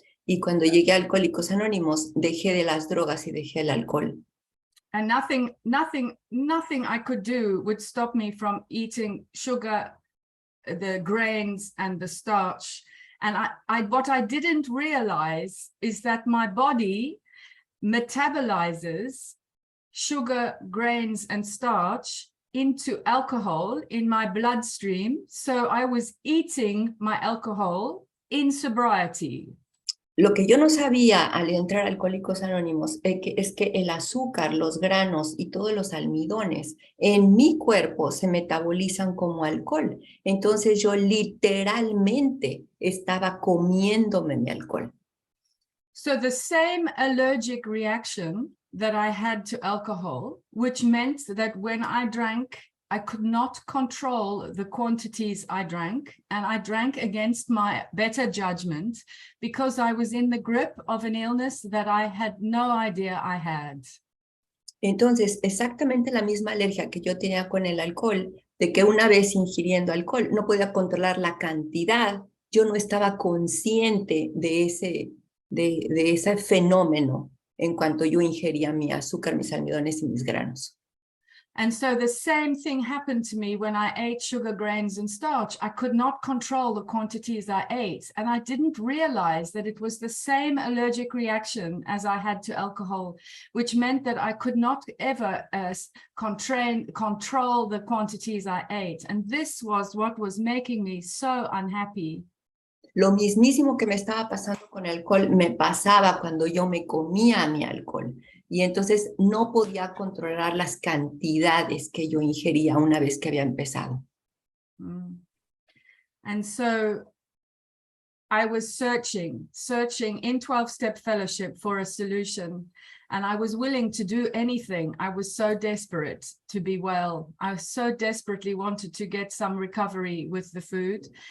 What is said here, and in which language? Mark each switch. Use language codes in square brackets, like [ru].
[es] Y cuando llegué a Alcohólicos Anónimos, dejé de las drogas y dejé el alcohol. [en] And nothing I could do would stop me from eating sugar, the grains and the starch. And what I didn't realize is that my body metabolizes sugar, grains, and starch into alcohol in my bloodstream. So I was eating my alcohol in sobriety. [es] Lo que yo no sabía al entrar a Alcohólicos Anónimos es que el azúcar, los granos y todos los almidones en mi cuerpo se metabolizan como alcohol. Entonces yo literalmente estaba comiéndome mi alcohol. [en] So the same allergic reaction that I had to alcohol, which meant that when I drank, I could not control the quantities I drank, and I drank against my better judgment because I was in the grip of an illness that I had no idea I had. [es] Entonces, exactamente la misma alergia que yo tenía con el alcohol, de que una vez ingiriendo alcohol no podía controlar la cantidad, yo no estaba consciente de ese fenómeno en cuanto yo ingería mi azúcar, mis almidones y mis granos. [en] And so the same thing happened to me when I ate sugar, grains, and starch. I could not control the quantities I ate, and I didn't realize that it was the same allergic reaction as I had to alcohol, which meant that I could not ever control the quantities I ate. And this was what was making me so unhappy. [es] Lo mismísimo que me estaba pasando con el alcohol me pasaba cuando yo me comía mi alcohol. Y entonces no podía controlar las cantidades que yo ingería una vez que había empezado. [en] And so I was searching in 12-step fellowship for a solution. And I was willing to do anything. I was so desperate to be well. I so desperately wanted to get some recovery with the food.